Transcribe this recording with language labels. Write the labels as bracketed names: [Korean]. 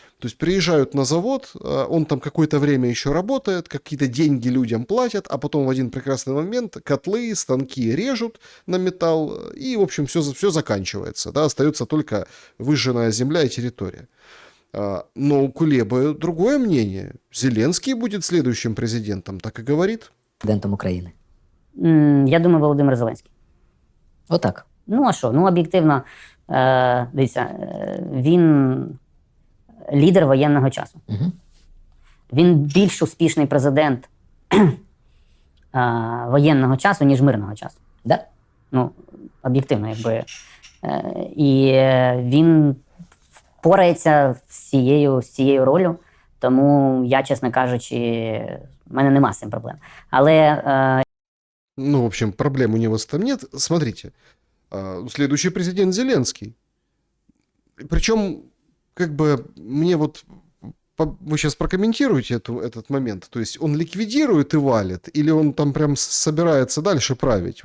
[Russian] То есть приезжают на завод, он там какое-то время еще работает, какие-то деньги людям платят, а потом в один прекрасный момент котлы, станки режут на металл, и, в общем, все заканчивается. Да, остается только выжженная земля и территория. Но у Кулебы другое мнение. Зеленский будет следующим президентом, так и говорит. [Ukrainian] Президентом України. Я думаю, Володимир Зеленський. Отак. Ну, а що? Ну, об'єктивно, дивіться, він лідер воєнного часу. Угу. Він більш успішний президент воєнного часу, ніж мирного часу. [Russian] Да? [Ukrainian] Ну, об'єктивно, якби. І він впорається з цією ролью, тому я, чесно кажучи, в мене нема з цим проблем. Але... [Russian] Ну, в общем, проблем у него там нет. Смотрите, следующий президент Зеленский. Причем, как бы, мне вот вы сейчас прокомментируете этот момент? То есть он ликвидирует и валит, или он там прям собирается дальше править?